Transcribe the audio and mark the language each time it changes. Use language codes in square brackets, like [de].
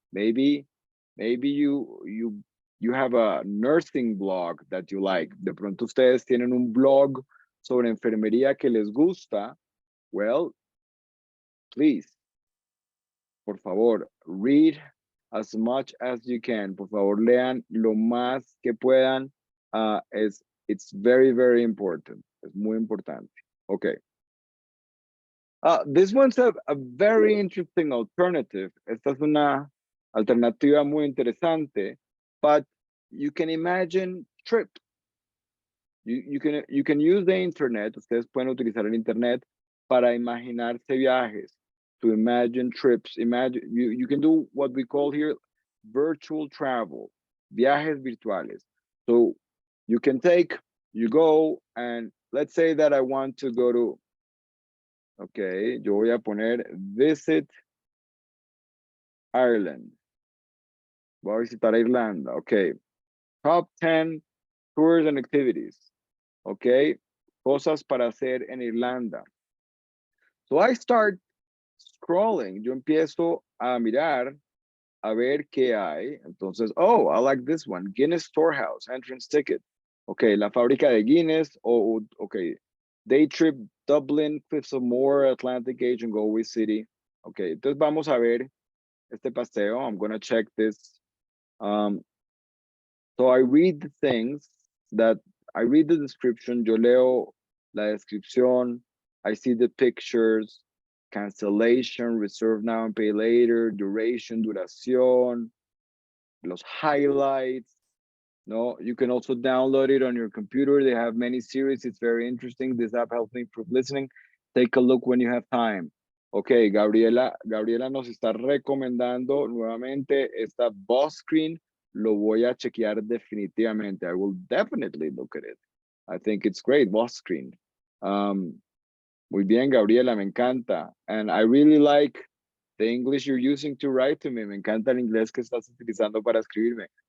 [en] Maybe you have a nursing blog that you like. [es] De pronto ustedes tienen un blog sobre enfermería que les gusta. [en] Well, please, [es] por favor, [en] read as much as you can. [es] Por favor, lean lo más que puedan. [en] It's very, very important. [es] Es muy importante. [en] Okay. This one's a very interesting alternative. [es] Esta es una alternativa muy interesante, [en] but you can imagine trips. You can use the internet. [es] Ustedes pueden utilizar el internet para imaginarse viajes, [en] to imagine trips. Imagine you can do what we call here virtual travel, [es] viajes virtuales. [en] So you go and let's say that I want to go to, okay, [es] yo voy a poner [en] visit Ireland. [es] Voy a visitar Irlanda. [en] Okay. Top 10 tours and activities. Okay. [es] Cosas para hacer en Irlanda. [en] So I start scrolling. [es] Yo empiezo a mirar, a ver qué hay. [en] Entonces, oh, I like this one. Guinness Storehouse, entrance ticket. Okay, [es] la fábrica de Guinness. [en] Oh, okay. Day trip, Dublin, Cliffs of Moher, Atlantic Age, and Galway City. [es] Okay, entonces vamos a ver este paseo. [en] I'm gonna check this. So I read the things that I read the description. [es] Yo leo la descripción. [en] I see the pictures, cancellation, reserve now and pay later, duration, duración, los highlights. No, you can also download it on your computer. They have many series. It's very interesting. This app helps me improve listening. Take a look when you have time. [es] Ok, Gabriela nos está recomendando nuevamente esta boss screen. Lo voy a chequear definitivamente. [en] I will definitely look at it. I think it's great, boss screen. [es] Muy bien, Gabriela, me encanta. [en] And I really like the English you're using to write to me. [es] Me encanta el inglés que estás utilizando para escribirme.